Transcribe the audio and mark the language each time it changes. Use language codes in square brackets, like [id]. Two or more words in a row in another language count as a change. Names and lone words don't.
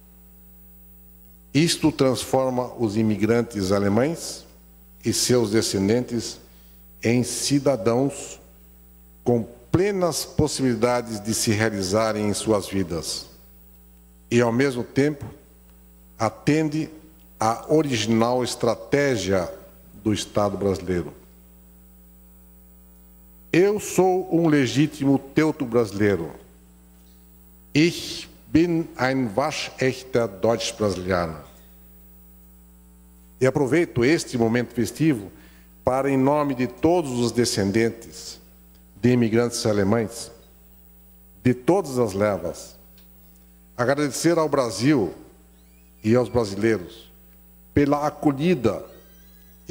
[pt] Isto transforma os imigrantes alemães e seus descendentes em cidadãos com plenas possibilidades de se realizarem em suas vidas e, ao mesmo tempo, atende à original estratégia do Estado brasileiro. Eu sou um legítimo teuto brasileiro. [de] Ich bin ein waschechter Deutsch-Brasilianer. [pt] E aproveito este momento festivo para, em nome de todos os descendentes de imigrantes alemães, de todas as levas, agradecer ao Brasil e aos brasileiros pela acolhida e